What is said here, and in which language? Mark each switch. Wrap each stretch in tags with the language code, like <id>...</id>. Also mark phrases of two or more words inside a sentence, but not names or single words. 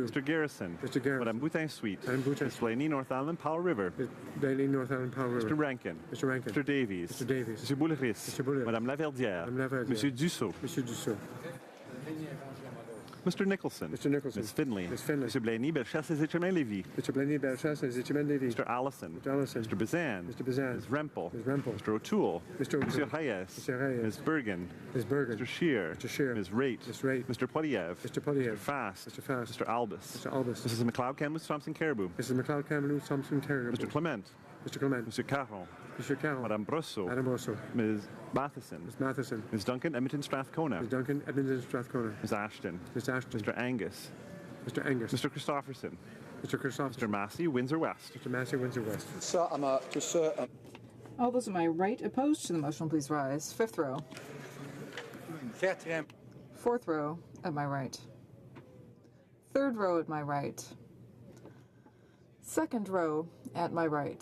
<en>Mr. Garrison. Mr. Garrison. Madame Boutin-Sweet. Madame Boutin-Sweet. Ms. Blaney, North Island, Powell River. Blaney, North Island, Powell River. Mr. Rankin. Mr. Rankin. Mr. Davies. Mr. Davies. Mr. Boulris. Mr. Boulris. Madame Laverdière. Madame Laverdière. Monsieur Dussault. Monsieur Dussault. Mr. Nicholson. Mr. Nicholson. Ms. Finley. Ms. Finley. Mr. Blaney, Bellechasse et Lévis. Mr. Blaney, Bellechasse et Lévis. Mr. Allison. Mr. Allison. Mr. Bazan. Mr. Bazan. Ms. Rempel. Ms. Rempel. Mr. O'Toole. Mr. O'Toole. Monsieur Hayes. Mr. Hayes. Ms. Bergen. Ms. Bergen. Mr. Scheer. Mr. Scheer. Ms. Raitt. Ms. Raitt. Mr. Poiliev. Mr. Poiliev. Mr. Fast. Mr. Fast. Mr. Albus. Mr. Albus. Mrs. McLeod, Kamloops, Thompson, Caribou. Mrs. McLeod, Kamloops, Thompson, Caribou. Mr. Clement. Mr. Clement. Monsieur Caron. Mr. Carroll. Madame Brosseau. Madame Brosseau. Ms. Matheson. Ms. Matheson. Ms. Duncan, Edmonton Strathcona. Ms. Duncan, Edmonton Strathcona. Ms. Ashton. Ms. Ashton. Mr. Angus. Mr. Angus. Mr. Christopherson. Mr. Christopherson. Mr. Massey, Windsor West. Mr. Massey, Windsor West. All those on my right opposed to the motion, please rise. Fifth row. Fourth row at my right. Third row at my right. Second row at my right.</en>